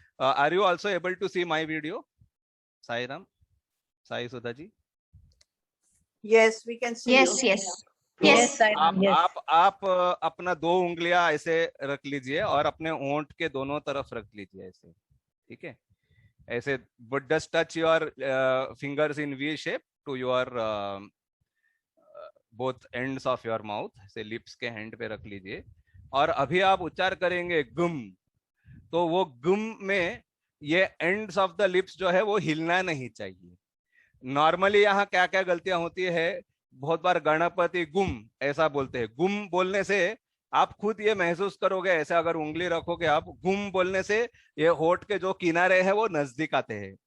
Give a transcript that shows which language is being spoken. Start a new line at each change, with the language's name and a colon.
English: Are you also able to see my video?
Hindi: Sai Ram, Sai Sudha ji.
English: Yes, we can see Yes, you. yes.
Hindi: तो
English: Yes.
Hindi: आप अपना दो उंगलियां ऐसे रख लीजिए और अपने होंठ के दोनों तरफ रख लीजिए ऐसे, ठीक है?
English: ऐसे, but just touch your fingers in V shape to your both ends of your mouth, से lips के end पे रख लीजिए।
Hindi: और अभी आप उच्चार करेंगे गुम, तो वो गुम में ये एंड्स ऑफ द लिप्स जो है वो हिलना नहीं चाहिए। नॉर्मली यहाँ क्या क्या गलतियां होती है, बहुत बार गणपति गुम ऐसा बोलते हैं। गुम बोलने से आप खुद ये महसूस करोगे, ऐसे अगर उंगली रखोगे आप, गुम बोलने से ये होठ के जो किनारे हैं वो नजदीक आते हैं।